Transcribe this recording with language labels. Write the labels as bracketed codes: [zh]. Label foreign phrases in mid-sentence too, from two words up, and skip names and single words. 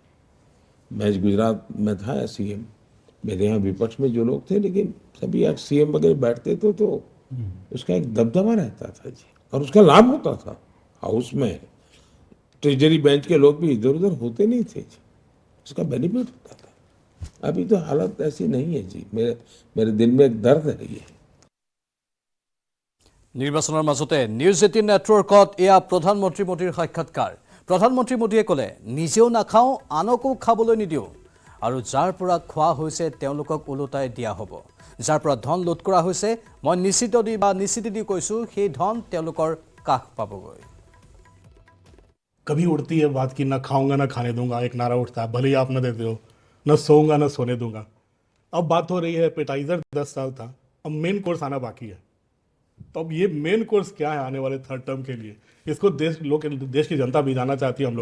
[hi] मैं गुजरात में था सीएम, मेरे यहाँ विपक्ष में जो लोग थे, लेकिन सभी सीएम वगैरह बैठते थे तो उसका एक दबदबा रहता था जी, और उसका लाभ होता था। हाउस में [en] treasury bench [hi] के लोग भी इधर उधर होते नहीं थे जी, उसका बेनिफिट होता था। अभी तो हालत ऐसी नहीं है जी, मेरे दिल में एक दर्द है ये। [as] নিৰ্বাচনৰ মাজতে নিউজ 18 নেটৱৰ্কত এয়া প্ৰধানমন্ত্ৰী মোদীৰ সাক্ষাৎকাৰ। প্ৰধানমন্ত্ৰী মোদীয়ে ক'লে, নিজেও নাখাওঁ আনকো খাবলৈ নিদিওঁ, আৰু যাৰ পৰা খোৱা হৈছে তেওঁলোকক ওলোটাই দিয়া হ'ব। যাৰ পৰা ধন লুট কৰা হৈছে মই নিশ্চিত দি কৈছোঁ সেই ধন তেওঁলোকৰ কাষ পাবগৈ। [hi] कभी उड़ती है बात कि ना खाऊंगा ना खाने दूंगा, एक नारा उठता है, भले ही आप न देते हो, न सोऊंगा न सोने दूंगा। अब बात हो रही है एपेटाइजर 10 साल था, अब [en] main course [hi] आना बाकी है। तो अब ये [en] main course [hi] क्या है आने वाले [en] third term [hi] के लिए, इसको देश की जनता भी जानना चाहती है हम लोग।